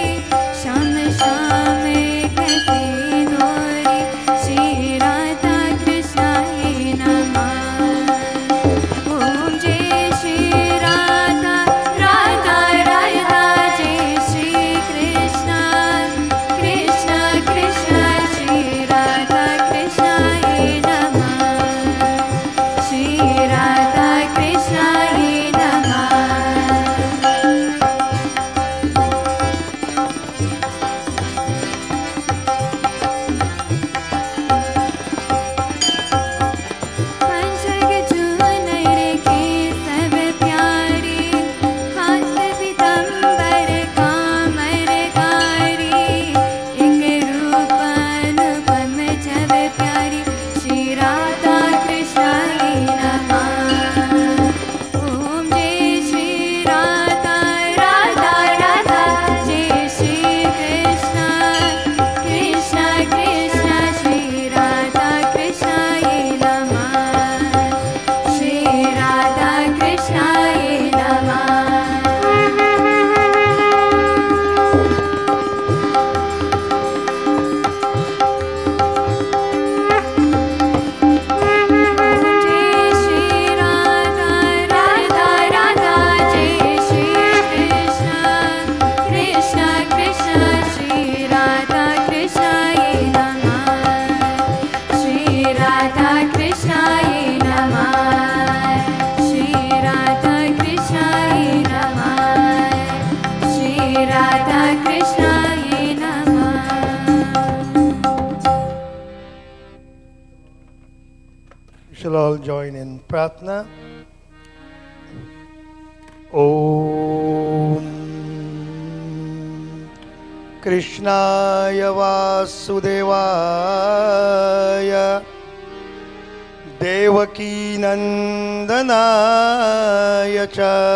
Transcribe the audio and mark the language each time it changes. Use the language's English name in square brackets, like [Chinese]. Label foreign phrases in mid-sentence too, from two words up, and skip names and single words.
[Hindi] श्याम श्याम कैसी नोरी [Sanskrit] श्री राधा कृष्णाय नमः ओम जय श्री राधा राधा राधा जय श्री कृष्ण कृष्ण कृष्ण श्री राधा कृष्णाय नमः श्री राधा कृष्णाय नमः [Hindi] पंचग चूनर के सब प्यारे हाथ पीताम्बर कामर गारी एक रूप अनुपम जब प्यारी [Sanskrit] श्री राधा कृष्णाय नमः ओम जय श्री राधा राधा राधा जय श्री कृष्ण कृष्ण कृष्ण श्री राधा कृष्णाय नमः श्री राधा कृष्णाय नमः जय श्री राधा राधा राधा जय श्री कृष्ण कृष्ण कृष्ण श्री राधा कृष्णाय नमः श्री राधा कृष्णाय नमः श्री राधा कृष्णाय नमः श्री राधा कृष्णाय नमः [English] We shall all join in pratna. [Sanskrit] ओम् कृष्णाय वासुदेवाय देवकी नन्दनाय च